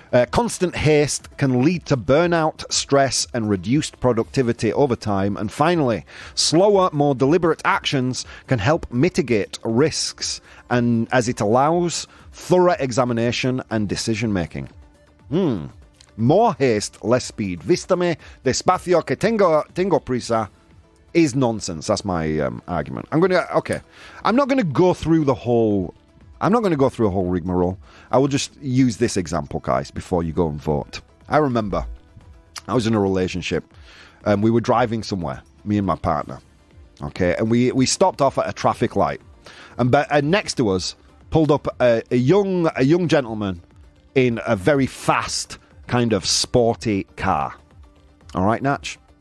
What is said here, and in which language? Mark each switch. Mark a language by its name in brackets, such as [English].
[English] Constant haste can lead to burnout, stress, and reduced productivity over time. And finally, slower, more deliberate actions can help mitigate risks, and as it allows thorough examination and decision-making. More haste, less speed. [Spanish] Vístame despacio que tengo prisa [English] is nonsense. That's my argument. I'm not going to go through a whole rigmarole. I will just use this example, guys, before you go and vote. I remember I was in a relationship and we were driving somewhere, me and my partner. Okay, and we stopped off at a traffic light, and next to us pulled up a young gentleman in a very fast, kind of sporty car. All right, Natch?